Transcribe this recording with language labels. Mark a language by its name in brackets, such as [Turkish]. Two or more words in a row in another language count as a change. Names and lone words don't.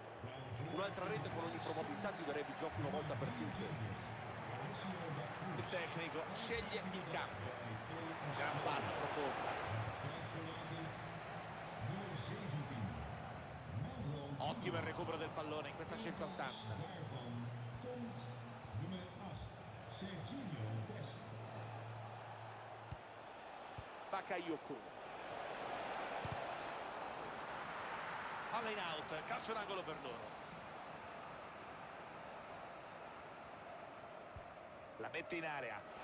[Italian] Un'altra rete con ogni probabilità chiuderebbe i giochi una volta per tutte. Il tecnico sceglie il cambio. Gran palla profonda. [Dutch] Nummer 17. Mauro. [Italian] Ottimo il recupero del pallone in questa circostanza. [Dutch] Daarvan komt nummer 8. Serginho Dest. Bakayoko. [Italian] Palla in out, calcio d'angolo per loro. La mette in area.